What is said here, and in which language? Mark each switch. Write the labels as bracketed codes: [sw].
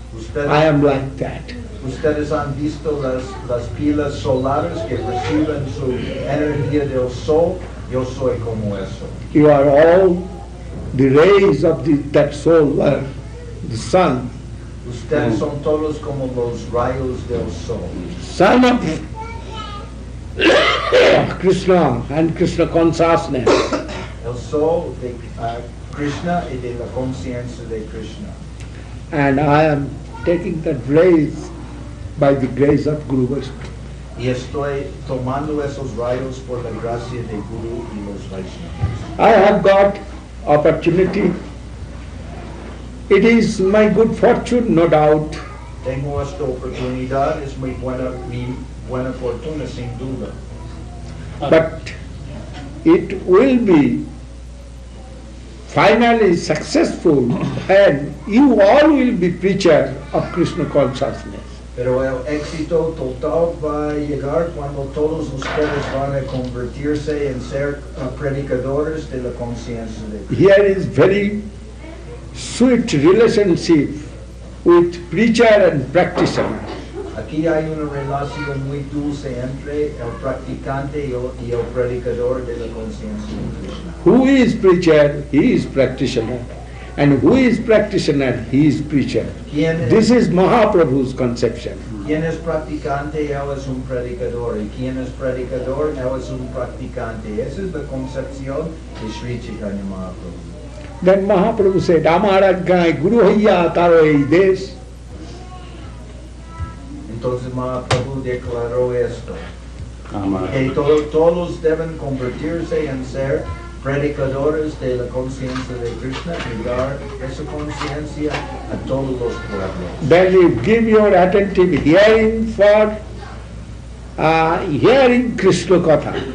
[es] Ustedes, [en] I am like that. [es] ustedes han visto las pilas solares que reciben su energía del sol. Yo soy como eso. [en] You are all the rays of that solar, the sun. [es] Ustedes son todos como los rayos del sol. [en] Son of Krishna and Krishna consciousness. [es] El sol de Krishna y de la conciencia de Krishna. [en] And I am taking that rays by the grace of Guru Vaishnava. [es] Y estoy tomando esos rayos por la gracia de Guru y los Vaishnavas. [en] I have got opportunity. It is my good fortune, no doubt. [es] Tengo esta oportunidad, es mi buena fortuna sin duda. [en] But it will be finally successful when you all will be preacher of Krishna consciousness. [es] Pero el éxito total va a llegar cuando todos ustedes van a convertirse en ser predicadores de la conciencia de Krishna. [en] Here is very sweet relationship with preacher and practitioner. [es] Aquí hay una relación muy dulce entre el practicante y el predicador de la conciencia de Krishna. [en] Who is preacher, he is practitioner. And who is practitioner, he is preacher. This is Mahaprabhu's conception. [es] Quien es practicante, él es un predicador. Y quien es predicador, él es un practicante. Esa es la concepción de Sri Chaitanya Mahaprabhu. [en] Then Mahaprabhu said, [bn] Amara Gai Guru Haiya Taro Ei Desh. [es] Entonces Mahaprabhu declaró esto. [bn] Amar. [es] Que todos deben convertirse en ser predicadores de la conciencia de Krishna y dar esa conciencia a todos los pueblos. [en] Then you give your attentive hearing for hearing Krishna Katha.